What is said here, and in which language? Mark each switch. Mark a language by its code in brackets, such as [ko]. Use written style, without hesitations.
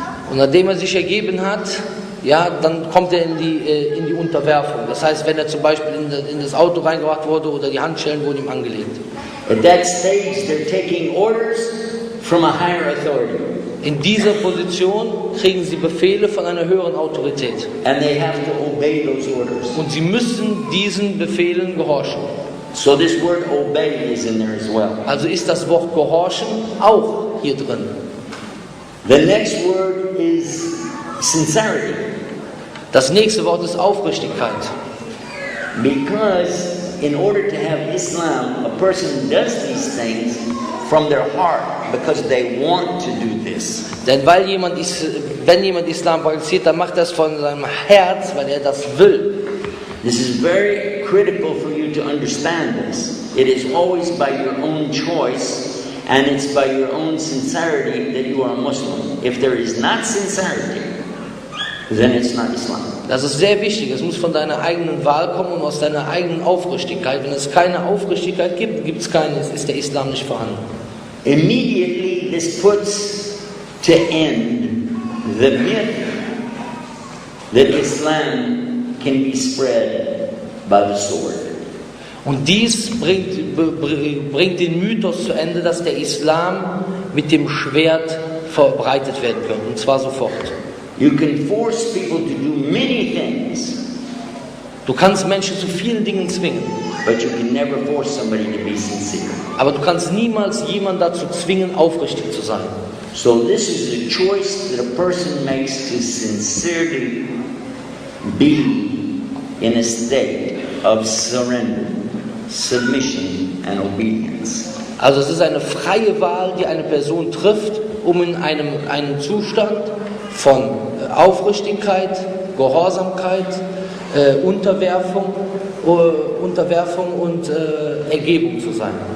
[de] Und nachdem er sich ergeben hat, ja, dann kommt er in die Unterwerfung. Das heißt, wenn er zum Beispiel in das Auto reingebracht wurde oder die Handschellen wurden ihm angelegt. [en] At that stage, they're taking orders from a higher authority. [de] In dieser Position kriegen sie Befehle von einer höheren Autorität. [en] And they have to obey those orders. [de] Und sie müssen diesen Befehlen gehorchen. [en] So this word obey is in there as well. [de] Also ist das Wort gehorchen auch hier drin. [en] The next word is sincerity. [de] Das nächste Wort ist Aufrichtigkeit. [en] Because in order to have Islam, a person does these things from their heart because they want to do this. [de] Denn wenn jemand Islam praktiziert, dann macht er es von seinem Herz, weil er das will. [en] This is very critical for you to understand this. It is always by your own choice and it's by your own sincerity that you are a Muslim. If there is not sincerity, then it's not Islam. [de] Das ist sehr wichtig. Es muss von deiner eigenen Wahl kommen und aus deiner eigenen Aufrichtigkeit. Wenn es keine Aufrichtigkeit gibt, ist der Islam nicht vorhanden. [en] Immediately this puts to end the myth that Islam can be spread by the sword. [de] Und dies bringt den Mythos zu Ende, dass der Islam mit dem Schwert verbreitet werden kann. Und zwar sofort. [en] You can force people to do many things. [de] Du kannst Menschen zu vielen Dingen zwingen. [en] But you can never force somebody to be sincere. [de] Aber du kannst niemals jemanden dazu zwingen, aufrichtig zu sein. [en] So this is a choice that a person makes to sincerely be in a state of surrender, submission and obedience. [de] Also es ist eine freie Wahl, die eine Person trifft, um in einem Zustand von Aufrichtigkeit, Gehorsamkeit, Unterwerfung und Ergebung zu sein.